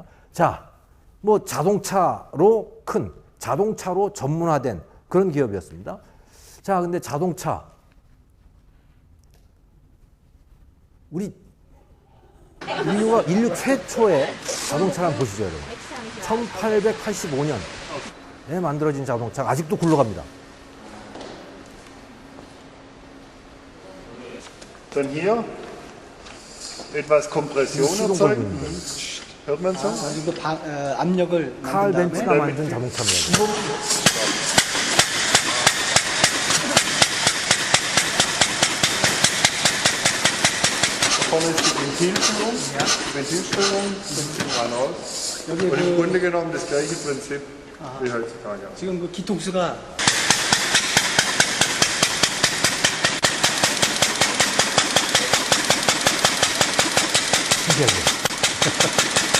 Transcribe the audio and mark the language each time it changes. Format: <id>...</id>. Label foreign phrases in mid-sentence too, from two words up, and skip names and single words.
<ko>자, 뭐 자동차로 큰 자동차로 전문화된 그런 기업이었습니다. 자, 근데 자동차 우리 인류 최초의 자동차를 한번 보시죠, 여러분. 1885년에 만들어진 자동차가 아직도 굴러갑니다.</ko> <de>Dann hier etwas Kompression erzeugen. Hört man so?</de> <ko>이거 압력을 칼 만든 벤츠가 다음에 만든 자동차입니다.</ko> <de>Vorne ist die Ventilführung. Die Ventilsteuerung nimmt den rein raus. Und im Grunde genommen das gleiche Prinzip wie heutzutage.</de> <ko>지금 그 기통수가 신기하죠?</ko>